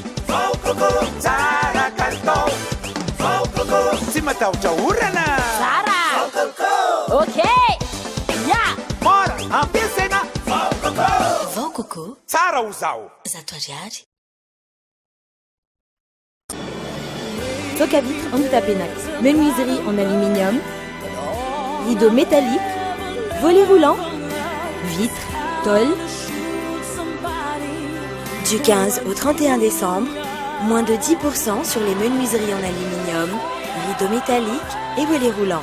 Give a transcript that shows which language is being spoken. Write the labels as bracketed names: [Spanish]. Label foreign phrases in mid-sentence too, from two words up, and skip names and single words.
[Malagasy] Vao Coco. Tsara kalitao. Vao Coco. Tsy matahotra orana Zara okey ya mora ampiasaina vao coco tsara ho zaho zato ariary [French] Soc à vitre en Utapenac, menuiserie en aluminium, rideaux métalliques, volets roulants, vitres, tôles. Du 15 au 31 décembre, moins de 10% sur les menuiseries en aluminium, rideaux métalliques et volets roulants.